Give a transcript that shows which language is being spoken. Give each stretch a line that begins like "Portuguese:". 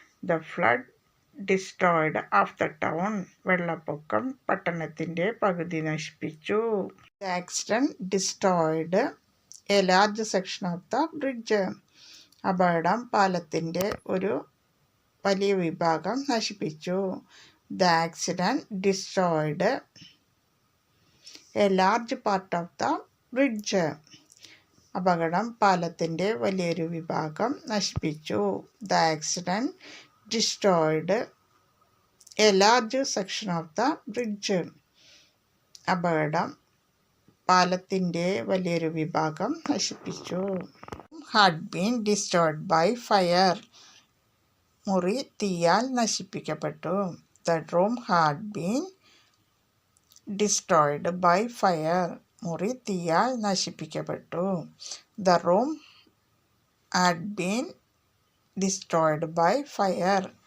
English: The flood destroyed half the town.
Malayalam: വെള്ളപ്പൊക്കം പട്ടണത്തിൻ്റെ പകുതി നശിപ്പിച്ചു.
English: The accident destroyed a large section of the bridge.
Malayalam: അപകടം പാലത്തിൻ്റെ ഒരു വലിയ വിഭാഗം നശിപ്പിച്ചു.
English: The accident destroyed a large part of the bridge.
Malayalam: അപകടം പാലത്തിൻ്റെ വലിയൊരു വിഭാഗം നശിപ്പിച്ചു.
English: The accident destroyed a large section of the bridge.
Malayalam: അപകടം പാലത്തിൻ്റെ വലിയൊരു വിഭാഗം നശിപ്പിച്ചു.
English: Had been destroyed by fire.
Malayalam: മുറി തീയാൽ നശിപ്പിക്കപ്പെട്ടു.
English: The room had been destroyed by fire.
Malayalam: മുറി തീയാൽ നശിപ്പിക്കപ്പെട്ടു.
English: The room had been destroyed by fire.